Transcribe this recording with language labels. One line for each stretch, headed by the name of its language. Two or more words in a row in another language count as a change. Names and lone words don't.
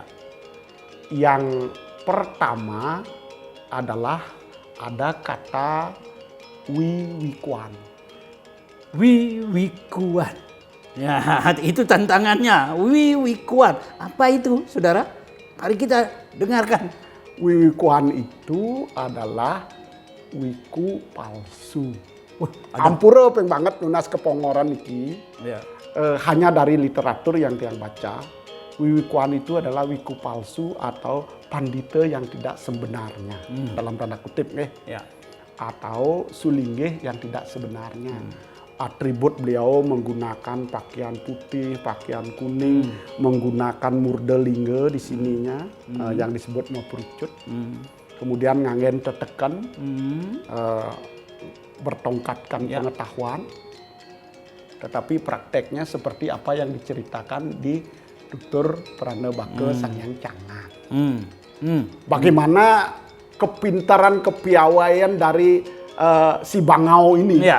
Indonesian: Yang pertama adalah ada kata wiwikuan. Wiwikuan. Ya, itu tantangannya. Wiwikuan. Apa itu, saudara? Mari kita dengarkan. Wiwikuan itu adalah wiku palsu. Wah,
Balinese: Ampura peng banget nunas kepongoran iki.
Indonesian: Ya. Hanya dari literatur yang Tiang baca. Wiwikuan itu adalah wiku palsu atau pandita yang tidak sebenarnya. Dalam tanda kutip Ya. atau sulinggih yang tidak sebenarnya. Atribut beliau menggunakan pakaian putih, pakaian kuning, menggunakan murdelingga di sininya yang disebut maprucut. Kemudian
Balinese: ngangen tetekan,
Indonesian: bertongkatkan pengetahuan. Tetapi prakteknya seperti apa yang diceritakan di Tutur Pranebaka Sangyang Cangak. Bagaimana kepintaran, kepiawaian dari si Bangau ini, Ya.